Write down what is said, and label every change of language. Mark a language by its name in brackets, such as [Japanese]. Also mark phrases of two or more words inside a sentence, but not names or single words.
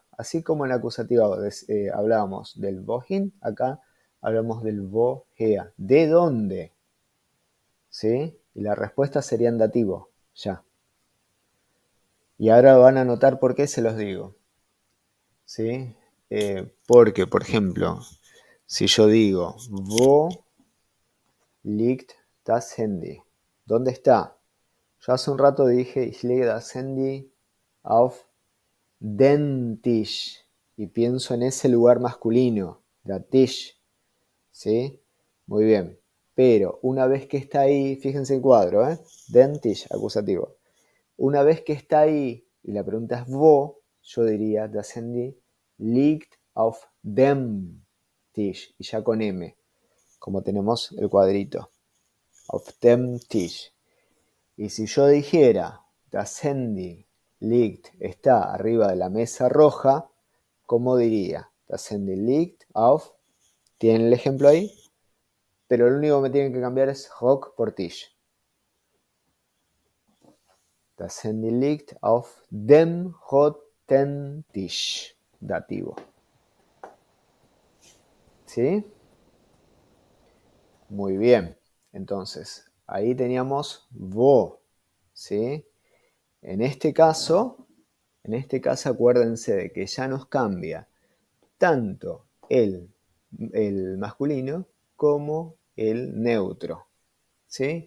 [Spanish] Así como en la acusativa hablábamos del wohin, acá hablamos del woher. ¿De dónde? ¿Sí? Y la respuesta sería en dativo, ya. Y ahora van a notar por qué se los digo. ¿Sí? Porque, por ejemplo, si yo digo [German] wo liegt das Handy, [Spanish] ¿dónde está? Yo hace un rato dije [German] ich lege das Handy auf den Tisch [Spanish] y pienso en ese lugar masculino, [German] der Tisch, [Spanish] ¿sí? Muy bien. Pero una vez que está ahí, fíjense el cuadro, [German] den Tisch, [Spanish] acusativo. Una vez que está ahí y la pregunta es wo, yo diría [German] das Handy liegt auf dem Tisch [Spanish] y ya con M, como tenemos el cuadrito. [German] Auf dem Tisch. [Spanish] Y si yo dijera [German] das Handy liegt [Spanish] está arriba de la mesa roja, ¿cómo diría? [German] Das Handy liegt auf, [Spanish] tienen el ejemplo ahí, pero lo único que me tienen que cambiar es Rock por Tisch. [German] Das Handy liegt auf dem roten Tisch. [Spanish] Dativo. ¿Sí? Muy bien. Entonces, ahí teníamos wo. ¿Sí? En este caso acuérdense de que ya nos cambia tanto el masculino como el neutro, ¿sí?